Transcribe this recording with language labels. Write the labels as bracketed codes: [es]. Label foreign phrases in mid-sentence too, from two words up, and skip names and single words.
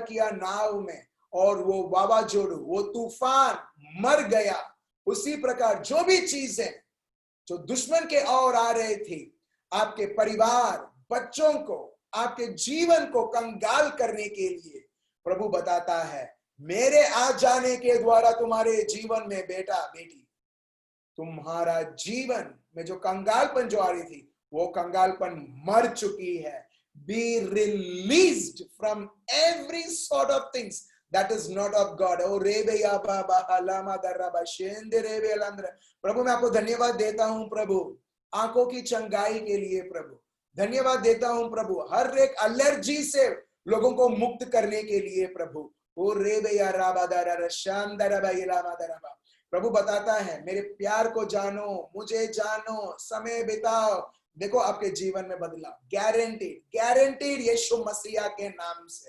[hi] किया नाव में, और वो वावाजोड़ू, वो तूफान मर गया, उसी प्रकार जो भी चीजें जो दुश्मन के ओर आ रहे थे, आपके परिवार, बच्चों को, आपके जीवन को कंगाल करने के लिए, प्रभु बताता है मेरे आ जाने के द्वारा तुम्हारे जीवन में बेटा बेटी, तुम्हारा जीवन में जो कंगालपन जो आ रही थी वो कंगालपन मर चुकी है। [en] Be released from every sort of things that is not of God. Oh rebe ya baba halama daraba shende rebe alandra। [hi] प्रभु मैं आपको धन्यवाद देता हूं प्रभु आंखों की चंगाई के लिए, प्रभु धन्यवाद देता हूं प्रभु हर एक एलर्जी से लोगों को मुक्त करने के लिए प्रभु। ओ रेबे या राबा दरा शांदरबा इलामा दरबा। प्रभु बताता है मेरे प्यार को जानो, मुझे जानो, समय बिताओ, देखो आपके जीवन में बदलाव [en] guaranteed, guaranteed [hi] यीशु मसीहा के नाम से।